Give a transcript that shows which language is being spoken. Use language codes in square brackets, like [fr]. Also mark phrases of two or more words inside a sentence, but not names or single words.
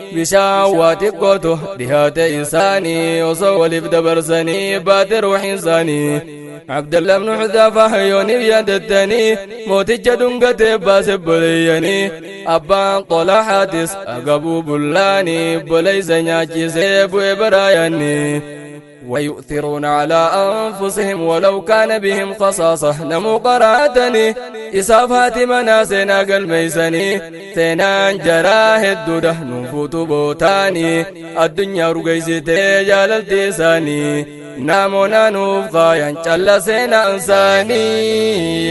[om] Bishaan waa xiqqootu dhihaate isaanii, osoo waliif dabarsanii baate ruuhin isaanii. Abdullah ibn Hudhaafa yooniif yaadattanii, mooticha dhungatee baase boleeyyanii. Abbaan Xolaaxaatis agabuu bullaanii, boleeysa nyaachisee bu'e baraayanni. [ar] ويؤثرون على أنفسهم ولو كان بهم خصاصة. [om] Namuu qaraatanii, isaaf haati manaa seenaa galmeeysanii, seenaan jaraa hedduudha nuufuutu bootaanii, addunyaa rugeeysitee jaalalti isaanii. Namoota nuuf qaayan calla seenaan isaanii.